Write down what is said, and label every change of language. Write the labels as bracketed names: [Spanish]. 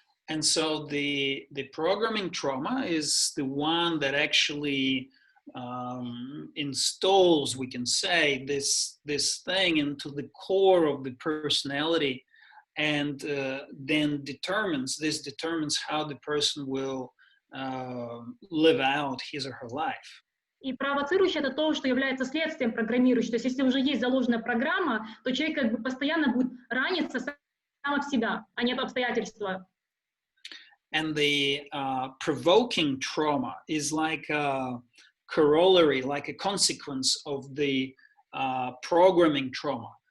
[English] And so the programming trauma is the one that actually installs, we can say, this thing into the core of the personality, and then determines how the person will live out his or her life. [Russian] И провоцирующее — это то, что является следствием программирующего. То есть если уже есть заложенная программа, то человек как бы постоянно будет раниться сам в себя, а не от обстоятельства. [English] And the provoking trauma is like a corollary, like a consequence of the programming trauma.